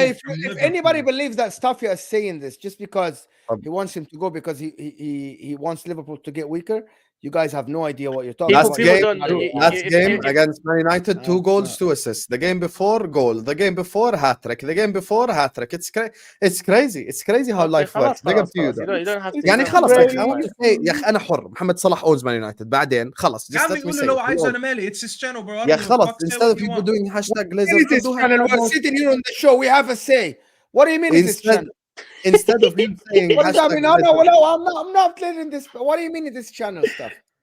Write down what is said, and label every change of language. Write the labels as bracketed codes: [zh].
[en] If anybody believes that Staffy is saying this just because he wants him to go because he wants Liverpool to get weaker, you guys have no idea what you're talking about. Last game against Man United, 2 goals, 2 assists. The game before, goal. The game before, hat-trick. The game before, hat-trick. It's crazy. It's crazy how life works. Big up to you. You don't have to. [ar] يعني خلاص [en] I want to say [ar] يا أخي أنا حر. [en] محمد صلاح owns Man United. [ar] بعدين خلاص. [en] Just let me say. It's his channel, bro. [ar] يا خلاص. [en] Instead of people doing hashtag Glazers, we're sitting here on the show. We have a say. What do you mean it's his channel? Instead of him saying what does that mean? I'm not letting this. What do you mean this channel stuff?